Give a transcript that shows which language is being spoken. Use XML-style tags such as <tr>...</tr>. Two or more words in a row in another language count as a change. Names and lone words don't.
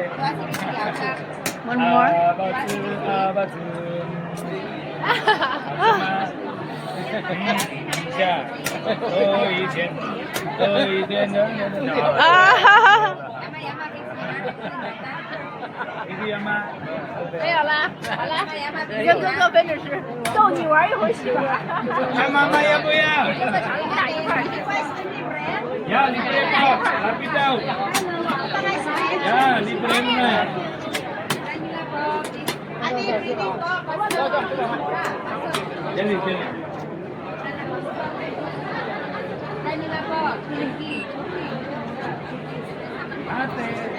<en>One more. Ah!</en> <zh>没有了，好了，跟哥哥分着吃，逗你玩一会儿媳妇儿。妈妈要不要？你俩一块儿。</zh> <tl>Ya, libre mo. Lapit daw. Ya, libre mo na. Dali, dali. Ate.</tl>